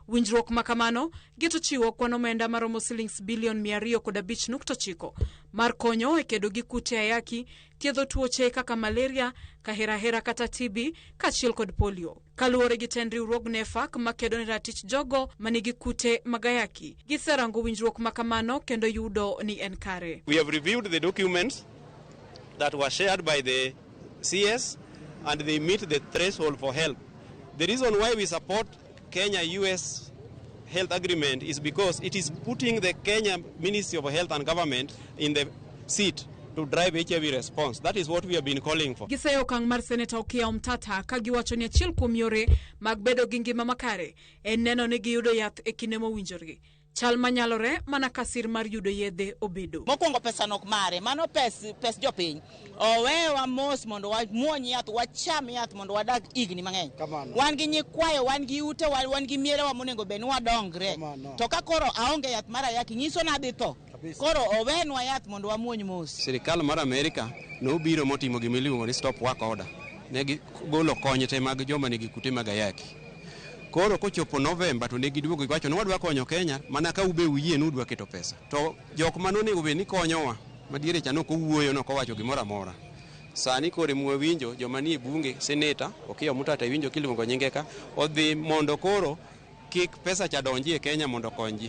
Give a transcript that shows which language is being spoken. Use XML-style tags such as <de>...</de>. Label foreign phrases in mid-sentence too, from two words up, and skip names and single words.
<luo>Winjruok makamano geto chiwo kwan omenda maromo shillings bilion 205.9 mar konyo e kedo gi kute ayaki, thiedho tuoche kaka malaria, kahera kata TB kaachiel kod polio. Kaluwore gi tend riwruog NEFAC makedo ne ratich jogo manigi kute magayaki, giserango winjruok makamano kendo yudo ni en kare.</luo> <en>We have reviewed the documents that were shared by the CS and they meet the threshold for help. The reason why we support Kenya-US health agreement is because it is putting the Kenya Ministry of Health and Government in the seat to drive HIV response. That is what we have been calling for.</en> <luo>Giseyo kang mar Senator Okiya Omtata kagiwacho ni achiel kuom yore mag bedo gi ngima makare en neno ni giyudo yath e kinde mowinjore. Chal manyalore mana kasir mar yudo yedhe obedo. Mokwongo pesa nok mare, mano pes jopiny. Owewa mos mondo wamuony yath, wacham yath mondo wadag igni mang'eny. Wan gi nyikwayo, wan gi ute, wan gi mierewa monego bed ni wadongre. To ka koro aonge yath mar ayaki nyiso na adhi tho. Koro owenwa yath mondo wamuony mos. Sirikal mar Amerika nobiro motimo gimiluongo ni</luo> <en>stop work order.</en> <luo>Ne gigolo kony te mag joma nigi kute mag ayaki. Koro kochopo November to ne giduogo giwacho ni wadwa konyo Kenya mana ka ube uyie nudwa keto pesa. To jok manonego be ni konyowa madiere cha noko wuoyo noko wacho gimoro amora. Sani kore muwe winjo joma ni bunge seneta Okiya Omtata winjo kiluongo nyinge ka odhi mondo koro kik pesa cha donji e Kenya mondo konji.</luo>